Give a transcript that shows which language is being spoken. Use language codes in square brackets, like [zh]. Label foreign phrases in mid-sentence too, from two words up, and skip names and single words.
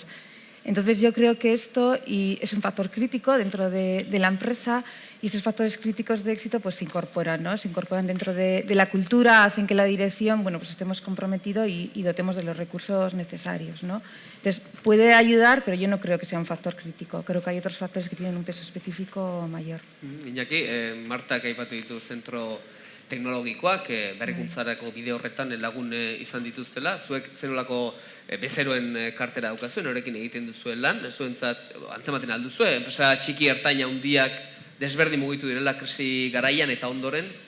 [es] Entonces yo creo que esto es un factor crítico dentro de la empresa y estos factores críticos de éxito pues se incorporan, ¿no? Se incorporan dentro de la cultura, hacen que la dirección, bueno, pues estemos comprometidos y dotemos de los recursos necesarios, ¿no? Entonces puede ayudar, pero yo no creo que sea un factor crítico. Creo que hay otros factores que tienen un peso específico mayor. [eu] Iñaki, Martak aipatu ditu zentro teknologikoak, berrikuntzarako bide horretan lagun izan dituztela. Zuek zenolako bezeroen kartera daukazuen, horrekin egiten duzuen lan, zuentzat antzematen alduzue, enpresa txiki ertaina handiak desberdin mugitu direla krisi garaian eta ondoren?